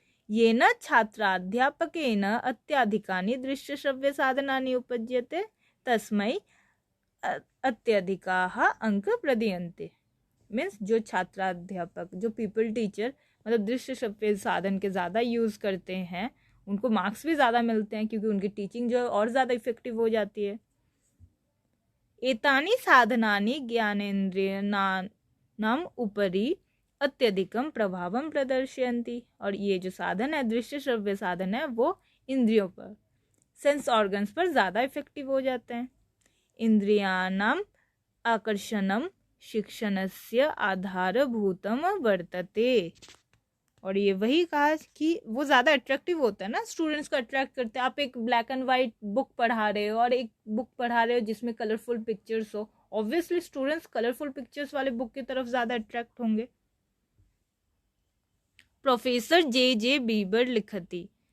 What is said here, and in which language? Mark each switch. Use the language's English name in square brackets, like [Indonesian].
[Sanskrit] ये न छात्राध्यापकेन अत्यधिकानि दृश्य श्रव्य साधनानि उपज्यते तस्मै अत्यधिकाः अंक प्रदीयन्ते [Hindi] मीन्स जो छात्राध्यापक, जो पीपल टीचर मतलब दृश्य श्रव्य साधन के ज़्यादा यूज़ करते हैं उनको मार्क्स भी ज़्यादा मिलते हैं, क्योंकि उनकी टीचिंग जो है और ज़्यादा इफेक्टिव हो जाती है। [Sanskrit] एतानि साधनानि ज्ञानेन्द्रियाणाम् उपरि अत्यधिकं प्रभावं प्रदर्शयन्ति। [Hindi] और ये जो साधन है, दृश्य श्रव्य साधन है, वो इंद्रियों पर, सेंस ऑर्गन्स पर ज़्यादा इफेक्टिव हो जाते हैं। [Sanskrit] इंद्रियाणाम् आकर्षणं शिक्षणस्य आधारभूतं वर्तते। [Hindi] और ये वही कहा कि वो ज़्यादा अट्रैक्टिव होता है ना, स्टूडेंट्स को अट्रैक्ट करते हैं। आप एक ब्लैक एंड वाइट बुक पढ़ा रहे हो और एक बुक पढ़ा रहे हो जिसमें कलरफुल पिक्चर्स हो, ऑब्वियसली स्टूडेंट्स कलरफुल पिक्चर्स वाले बुक की तरफ ज़्यादा अट्रैक्ट होंगे। प्रोफेसर जे जे बीबर लिखती